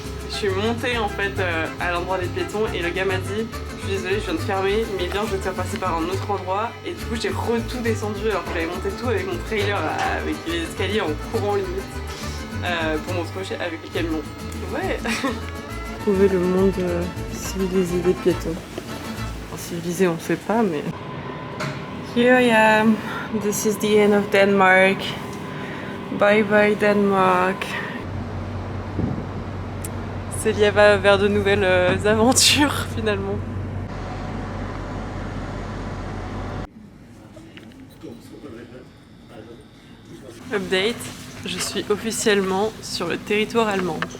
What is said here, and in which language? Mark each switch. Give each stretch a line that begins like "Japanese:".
French: Je suis montée en fait à l'endroit des piétons et le gars m'a dit je suis désolée je viens de fermer mais viens je vais te faire passer par un autre endroit, et du coup j'ai tout descendu alors que j'avais monté tout avec mon trailer avec les escaliers en courant limite pour me retrouver avec les camions. Ouais. Trouver le monde civilisé des piétons. Enfin, civilisé on sait pas mais...
English: Here I am. This is the end of Denmark. Bye bye Denmark.
French: Célia va vers de nouvelles aventures finalement. Update, je suis officiellement sur le territoire allemand.